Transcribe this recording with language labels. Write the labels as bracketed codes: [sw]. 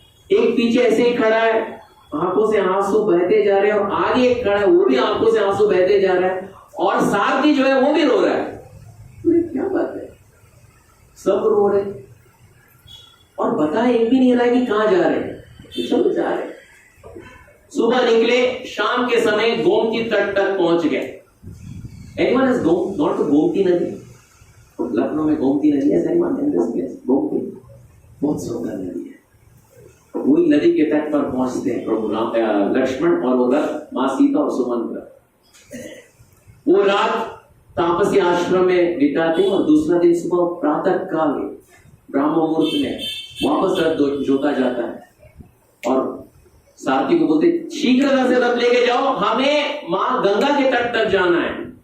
[hi] एक पीछे ऐसे ही खड़ा है, आंखों से आंसू बहते जा रहे हैं, और आगे एक खड़ा है, वो भी आंखों से आंसू बहते जा रहा है, और सारथी जो है वो भी रो रहा है। क्या बात है, सब रो रहे और बताए एक भी नहीं रहा कि कहां जा रहे हैं, सब जा रहे। सुबह निकले, शाम के समय गोमती तट तक पहुंच गए। [en] Anyone has gone to Gomti नदी? [hi] लखनऊ में गोमती नदी है, गोमती बहुत सुंदर नदी है। वही नदी के तट पर पहुंचते हैं प्रभु लक्ष्मण और उधर माँ सीता और सुमंत्र। वो रात तापसी आश्रम में बिताते हैं और दूसरा दिन सुबह प्रातः काल ब्राह्म मुहूर्त में वापस रथ जोता जाता है और सारथी को बोलते शीघ्रता से रथ लेके जाओ, हमें मां गंगा के तट तक जाना है।